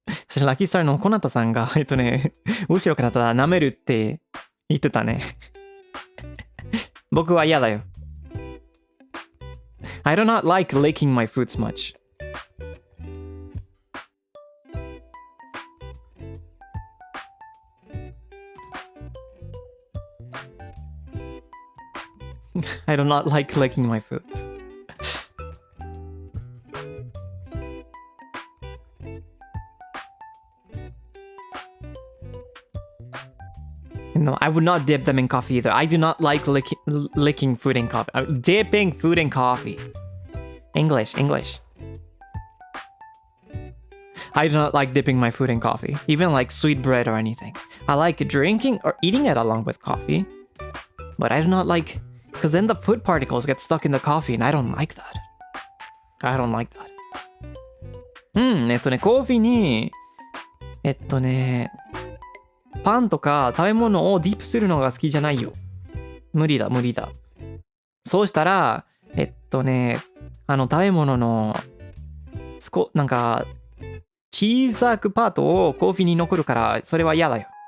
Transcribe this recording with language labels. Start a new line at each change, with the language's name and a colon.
Japanese: そしてラッキースターのコナタさんが、後ろからただ舐めるって言ってたね。僕は嫌だよ。
English: I do not like licking my fruits much. I do not like licking my foods. No, I would not dip them in coffee either. I do not like licking food in coffee. Dipping food in coffee. English. I do not like dipping my food in coffee, even like sweet bread or anything. I like drinking or eating it along with coffee, but I do not like, because then the food particles get stuck in the coffee and I don't like that. I don't like that.
Japanese: コーヒーに、パンとか食べ物をディップするのが好きじゃないよ。無理だ。そうしたら、食べ物の、なんか、小さくパートをコーヒーに残るから、それは嫌だよ。